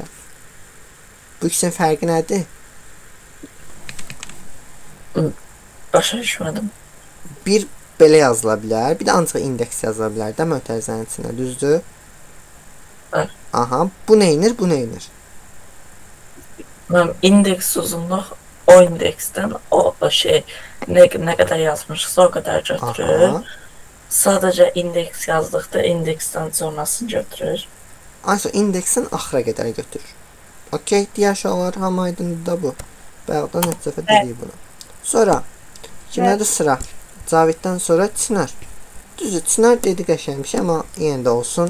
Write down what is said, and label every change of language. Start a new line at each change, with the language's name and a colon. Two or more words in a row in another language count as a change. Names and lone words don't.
Azerbaijani: Bu ikisinin fərqi nədir? Başa düşmədim. Bir belə yazıla bilər, bir də ancaq indeks yazıla bilər də mötərizənin içində, düzdür?
Turkish: Evet.
Azerbaijani: Aha, bu neynir, bu neynir?
Turkish: Ben indeks uzunluq o indeksten o şey ne kadar yazmışsa o kadar götürür.
Azerbaijani: Aha. Sadece indeks yazdıqda indeksten sonrasını götürür. Aysa indeksin axıra qədər götürür. Okey, digər uşaqlar hamı aydındır da bu. Bayaqdan heç dəfə dedik bunu. Sonra kimlədir sıra? Caviddən sonra Çınar. Düzdür, Çınar dedi qəşəng bir şey, amma yenə də olsun.